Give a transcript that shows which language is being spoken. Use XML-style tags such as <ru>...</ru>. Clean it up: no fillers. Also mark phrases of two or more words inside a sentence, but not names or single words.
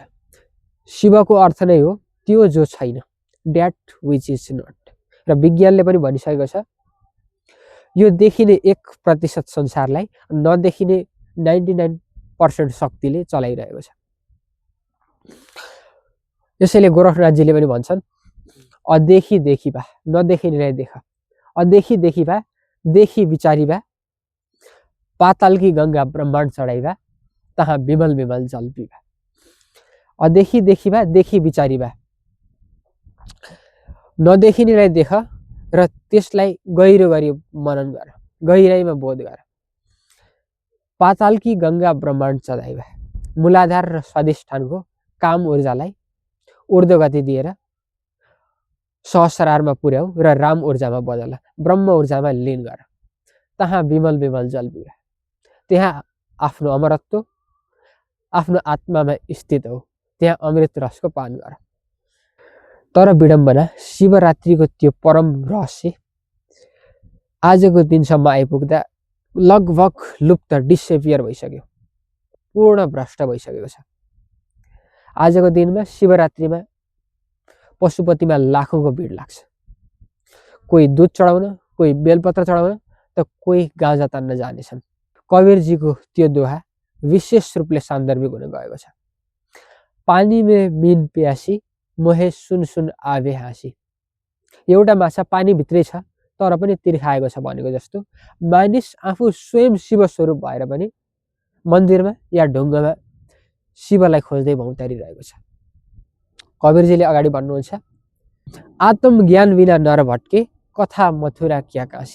<ne>शिवको अर्थ नै हो त्यो जो छैन,</ne> <en>that which is not.</en> <ne>र विज्ञानले पनि भनिसकेको छ यो देखिने 1% संसारलाई नदेखिने 99% शक्तिले चलाइरहेको छ। यसैले गोरखनाथजीले पनि भन्छन्</ne> <hi>अदेखि देखी भा,</hi> <ne>नदेखिनेलाई देख,</ne> <hi>अदेखि देखी भा, देखी विचारी भा, पातालकी गंगा ब्रह्माण्ड चढाइभा, तहाँ विमल विमल जल पिभा। अदेखि देखी भा, देखी विचारी भा,</hi> <ne>नदेखिनेलाई देख र त्यसलाई गहिरो गरी मनन गर, गहिराइमा बोध गर।</ne> <hi>पातालकी गंगा ब्रह्माण्ड चढाइभा,</hi> <ne>मूलाधार र स्वाधिष्ठानको काम ऊर्जालाई ऊर्ध्वगति दिएर सहस्रारमा पुर्याऊ र राम ऊर्जामा बदल, ब्रह्म ऊर्जामा लीन गर।</ne> <hi>तहाँ विमल विमल जल पिभा,</hi> <ne>त्यहाँ आफ्नो अमरत्व आफ्नो आत्मामा स्थित हो, त्यहाँ अमृत रसको पान गर। तर विडम्बना शिवरात्रिको त्यो परम रहस्य आजको दिनसम्म आइपुग्दा लगभग लुप्त, डिसेपियर भइसक्यो, पूर्ण भ्रष्ट भइसकेको छ। आजको दिनमा शिवरात्रिमा पशुपतिमा लाखौंको भिड लाग्छ। कोही दुध चढाउन, कोही बेलपत्र चढाउन, त कोही गाँजा तान्न जानेछन्। कबीरजीको त्यो दोहा विशेष रूपले सान्दर्भिक हुन गएको छ।</ne> <hi>पानी में मीन प्यासी, मोहे सुन सुन आवे हाँसी।</hi> <ne>एउटा माछा पानीभित्रै छ तर पनि तिर्खाएको छ भनेको जस्तो मानिस आफू स्वयं शिव स्वरूप भएर पनि मन्दिरमा या ढुङ्गामा शिवलाई खोज्दै भौतारिरहेको छ। कबीरजीले अगाडि भन्नुहुन्छ</ne> <hi>आत्मज्ञान बिना नर भट्के, कथा मथुरा क्या काशी।</hi>